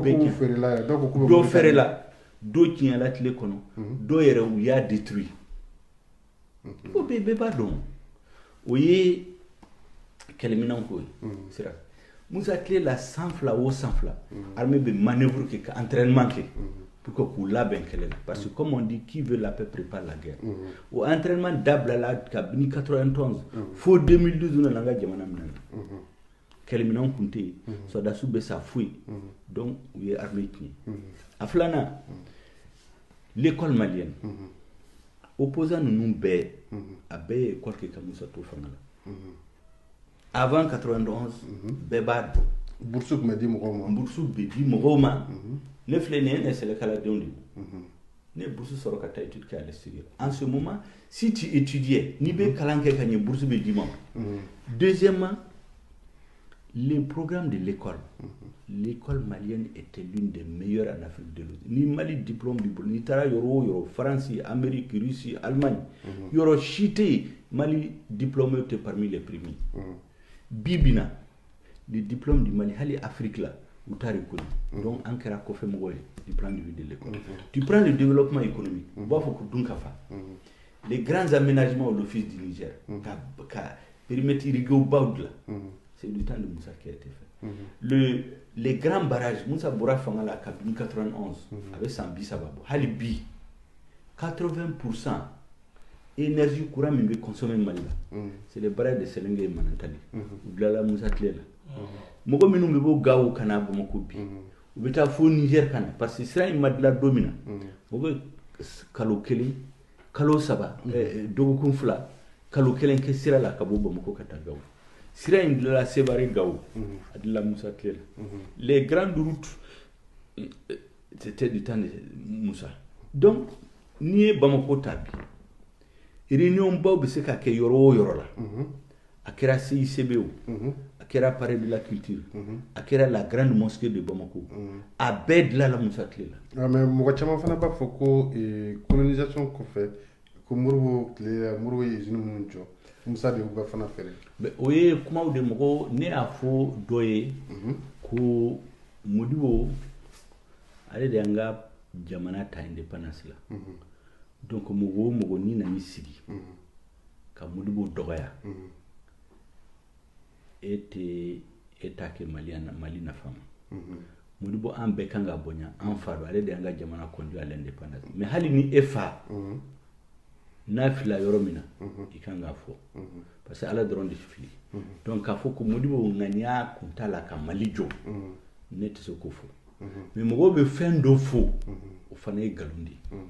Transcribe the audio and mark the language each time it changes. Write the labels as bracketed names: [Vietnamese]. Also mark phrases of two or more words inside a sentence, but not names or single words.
[Bambara] dɔw fɛrɛla dɔw tiɲɛla tile kɔnɔ dɔw yɛrɛ u y'a détruit o bɛɛ b'a dɔn o ye kɛlɛminɛw ko ye sira Musa tile la san fila o san fila armée bɛ manœuvre kɛ ka entraînement kɛ [French] pour que [Bambara] k'u labɛn kɛlɛ la [French] parce que comme on dit qui veut la paix prépare la guerre [Bambara] o entraînement dabilala kabini 91 fo 2012 nana an ka jamana minɛ na kɛlɛminɛw tun tɛ yen sɔrɔdasiw bɛ sa foyi donc u ye armée tiɲɛ a filanan [French] l'école malienne [Bambara] opposant ninnu bɛɛ a bɛɛ ye école kɛ ka Musa to fanga la avant 91 bɛɛ b'a dɔn bourse tun bɛ di mɔgɔw ma bourse bɛ di mɔgɔw ma ne filɛ nin ye ne sɛnɛkaladenw de ye ne bourse sɔrɔ ka taa étude kɛ [French] à l'extérieur en ce moment si tu étudiais [Bambara] n'i bɛ kalan kɛ ka ɲɛ bourse bɛ d'i ma deuxièmement [French] les programmes de l'école malienne était l'une des meilleures en Afrique de l'Ouest [Bambara] ni Mali diplôme b'i bolo n'i taara yɔrɔ o yɔrɔ France Amérique Russie Allemagne yɔrɔ si tɛ yen Mali diplôme [French] était parmi les premiers [Bambara] bi bi na [French] le diplôme du Mali [Bambara] hali Afrique la u t'a reconnu donc an kɛra kɔfɛ mɔgɔ ye [French] du point de vue de l'école du plan de développement économique [Bambara] u b'a fɔ ko dun ka fa [French] les grands aménagements de l'office du Niger [Bambara] ka [French] périmètre irrigué [Bambara] baw dilan [French] c'est du temps de Musa qui a été fait les grands barrages [Bambara] Musa bɔra fanga la kabini 91 a bɛ san 30 bɔ hali bi 80% [French] énergie courant [Bambara] min bɛ consommer Mali la [French] c'est les barrages de Selenge et Manantali [Bambara] u bilala Musa tile la mɔgɔ minnu bɛ bɔ Gawo ka na Bamako bi u bɛ taa fo Niger ka na [French] parce que [Bambara] sira in ma dilan don min na o bɛ kalo 1 kalo 3 dɔgɔkun 2 kalo 1 kɛ sira la ka bɔ Bamako ka taa Gawo sira in dilanla Sevare Gawo a dilanla Musa tile la [French] les grandes routes c'était du temps de Musa [Bambara] donc n'i ye Bamako ta bi réunion baw bɛ se ka kɛ yɔrɔ o yɔrɔ la a kɛra CICB o a kɛra palais de la culture a kɛra la grande mosquée de Bamako a bɛɛ dilanla Musa tile la mais mɔgɔ caman fana b'a fɔ ko colonisation kɔfɛ ko Modibo tile la Modibo ye usine minnu jɔ Musa de y'u ka fana fɛrɛ o ye kumaw de mɔgɔ ne y'a fɔ dɔ ye ko Modibo ale de y'an ka jamana ta indépendance la donc mɔgɔ o mɔgɔ n'i nan'i sigi ka Modibo dɔgɔya e t'a kɛ Mali nafa ma Modibo an bɛɛ kan ka bonya an fa don ale de y'an ka jamana [French] conduit à l'indépendance [Bambara] mais hali ni e fa n'a filila yɔrɔ min na i kan k'a fɔ [French] parce que [Bambara] Ala dɔrɔn de fili donc k'a fɔ ko Modibo ŋaniya kun t'a la ka Mali jɔ ne tɛ se k'o fɔ mais mɔgɔw bɛ fɛn dɔ fɔ o fana ye nkalon de